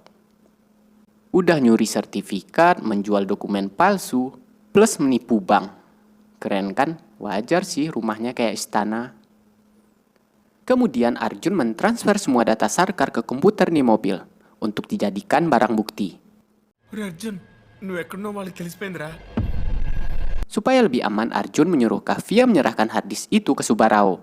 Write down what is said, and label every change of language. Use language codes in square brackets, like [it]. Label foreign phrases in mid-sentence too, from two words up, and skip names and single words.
[id] Udah nyuri sertifikat, menjual dokumen palsu, plus menipu bank. Keren kan? Wajar sih rumahnya kayak istana. Kemudian Arjun mentransfer semua data Sarkar ke komputer di mobil untuk dijadikan barang bukti. [te] అర్జున్ నువ్వు ఎక్కడున్నావు వాళ్ళకి తెలిసిపోయిందిరా. [id] Supaya lebih aman, Arjun menyuruh Kavya menyerahkan harddisk itu ke Subarao.